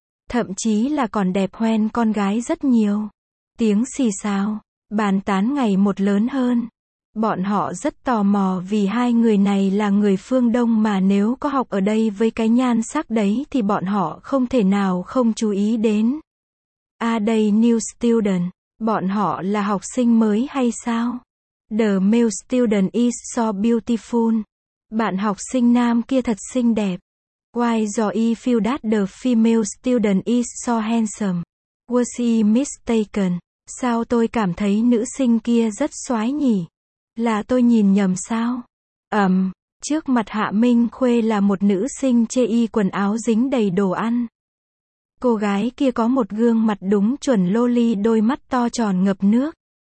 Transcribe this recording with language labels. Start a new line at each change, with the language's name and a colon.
Vietnamese: Thậm chí là còn đẹp hoen con gái rất nhiều. Tiếng xì xào, bàn tán ngày một lớn hơn. Bọn họ rất tò mò vì hai người này là người phương Đông mà nếu có học ở đây với cái nhan sắc đấy thì bọn họ không thể nào không chú ý đến. À đây
English: new student.
Vietnamese: Bọn họ là học sinh mới hay sao?
English: The male student is so beautiful.
Vietnamese: Bạn học sinh nam kia thật xinh đẹp.
English: Why do you feel that the female student is so handsome? Was he mistaken?
Vietnamese: Sao tôi cảm thấy nữ sinh kia rất soái nhỉ? Là tôi nhìn nhầm sao? Trước mặt Hạ Minh Khuê là một nữ sinh chê y quần áo dính đầy đồ ăn. Cô gái kia có một gương mặt đúng chuẩn loli, đôi mắt to tròn ngập nước.